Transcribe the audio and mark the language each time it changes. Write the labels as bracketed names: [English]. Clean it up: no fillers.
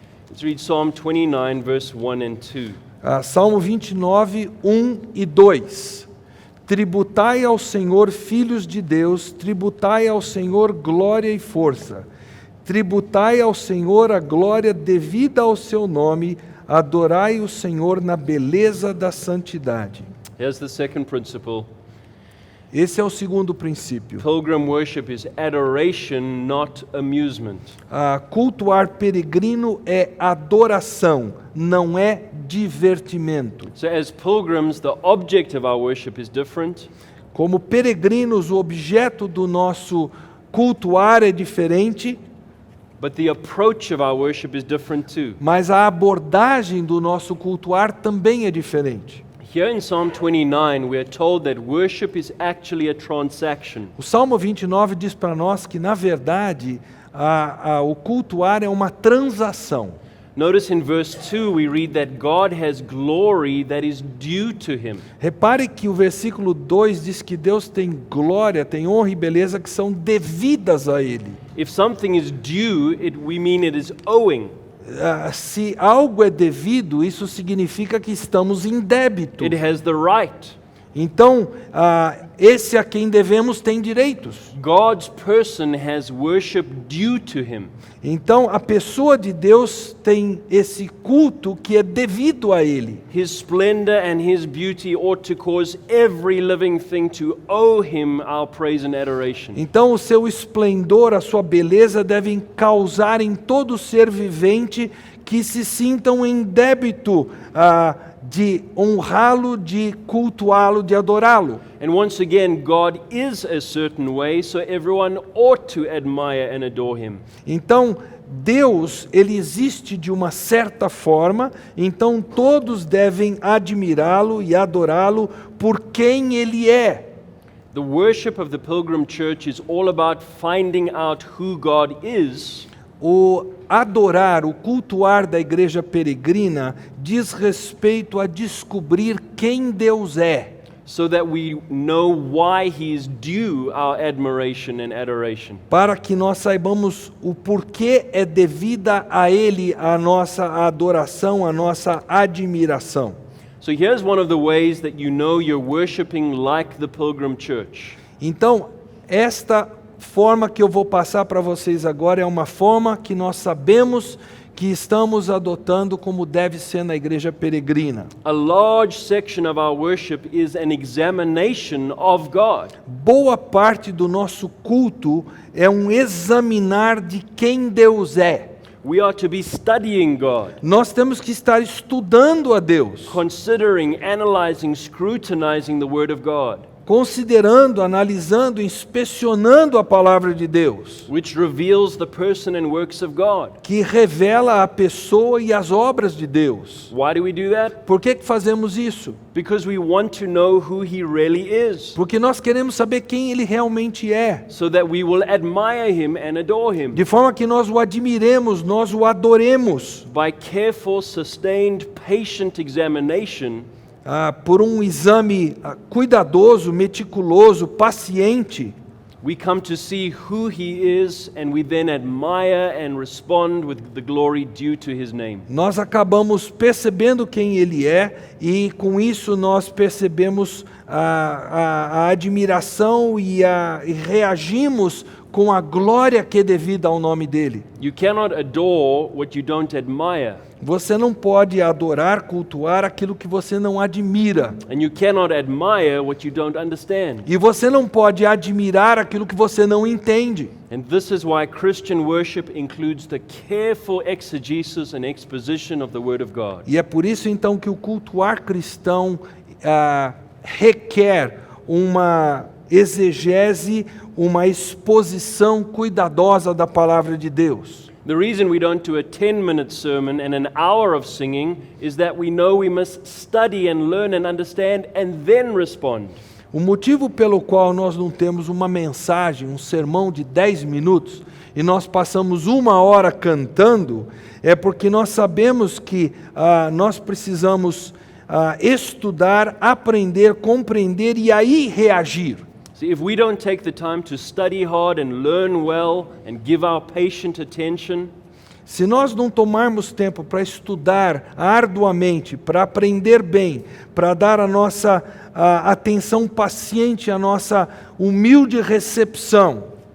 [English] Let's read Psalm 29, verse 1 and 2. [Portuguese] Salmo 29, 1 e 2. Tributai ao Senhor, filhos de Deus, tributai ao Senhor glória e força. Tributai ao Senhor a glória devida ao seu nome, adorai o Senhor na beleza da santidade. [English] Here's the second principle. [Portuguese] Esse é o segundo princípio. [English] Pilgrim worship is adoration, not amusement. [Portuguese] Cultuar peregrino é adoração, não é divertimento. [English] So as pilgrims, the object of our worship is different, [Portuguese] Como peregrinos, o objeto do nosso cultuar é diferente, [English] but the approach of our worship is different too. [Portuguese] mas a abordagem do nosso cultuar também é diferente. [English] Here in Psalm 29, we are told that worship is actually a transaction. [Portuguese] O Salmo 29 diz para nós que, na verdade, o cultuar é uma transação. [English] Notice in verse 2 we read that God has glory that is due to him. [Portuguese] Repare que o versículo 2 diz que Deus tem glória, tem honra e beleza que são devidas a Ele. [English] If something is due, we mean it is owing. [Portuguese] Se algo é devido, isso significa que estamos em débito. [English] It has the right. [Portuguese] Então, esse a quem devemos tem direitos. [English] God's person has worship due to him. [Portuguese] Então, a pessoa de Deus tem esse culto que é devido a Ele. [English] His splendor and his beauty ought to cause every living thing to owe him our praise and adoration. [Portuguese] Então, o seu esplendor, a sua beleza devem causar em todo ser vivente que se sintam em débito de honrá-lo, de cultuá-lo, de adorá-lo. [English] And once again, God is a certain way, so everyone ought to admire and adore him. [Portuguese] Então, Deus, ele existe de uma certa forma, então todos devem admirá-lo e adorá-lo por quem ele é. [English] The worship of the Pilgrim Church is all about finding out who God is. [Portuguese] O adorar, o cultuar da igreja peregrina diz respeito a descobrir quem Deus é. [English] So that we know why he is due our admiration and adoration. [Portuguese] Para que nós saibamos o porquê é devida a Ele a nossa adoração, a nossa admiração. [English] So here's one of the ways that you know you're worshiping like the Pilgrim Church. [Portuguese] Então, esta forma que eu vou passar para vocês agora é uma forma que nós sabemos que estamos adotando como deve ser na igreja peregrina. [English] A large section of our worship is an examination of God. [Portuguese] Boa parte do nosso culto é um examinar de quem Deus é. [English] We are to be studying God, [Portuguese] Nós temos que estar estudando a Deus, [English] considering, analyzing, scrutinizing the Word of God, [Portuguese] considerando, analisando, inspecionando a palavra de Deus, [English] which reveals the person and works of God. [Portuguese] que revela a pessoa e as obras de Deus. [English] Why do we do that? [Portuguese] Por que fazemos isso? [English] Because we want to know who He really is, [Portuguese] Porque nós queremos saber quem Ele realmente é, [English] so that we will admire Him and adore Him. [Portuguese] de forma que nós o admiremos, nós o adoremos, [English] By careful, sustained, patient examination, [Portuguese] por um exame cuidadoso, meticuloso, paciente. [English] we come to see who He is, and we then admire and respond with the glory due to His name. [Portuguese] Nós acabamos percebendo quem Ele é e com isso nós percebemos a admiração e reagimos com a glória que é devida ao nome dEle. [English] You cannot adore what you don't admire, [Portuguese] Você não pode adorar, cultuar aquilo que você não admira. [English] and you cannot admire what you don't understand. [Portuguese] E você não pode admirar aquilo que você não entende. [English] And this is why Christian worship includes the careful exegesis and exposition of the Word of God. [Portuguese] E é por isso então que o cultuar cristão requer uma exegese, uma exposição cuidadosa da palavra de Deus. [English] The reason we don't do a 10-minute sermon and an hour of singing is that we know we must study and learn and understand and then respond. [Portuguese] O motivo pelo qual nós não temos uma mensagem, um sermão de 10 minutos, e nós passamos 1 hora cantando, é porque nós sabemos que nós precisamos estudar, aprender, compreender e aí reagir. [English] See, if we don't take the time to study hard and learn well and give our patient attention, [Portuguese] Se nós não tomarmos tempo para estudar arduamente, para aprender bem, para dar a nossa atenção paciente, a nossa humilde recepção,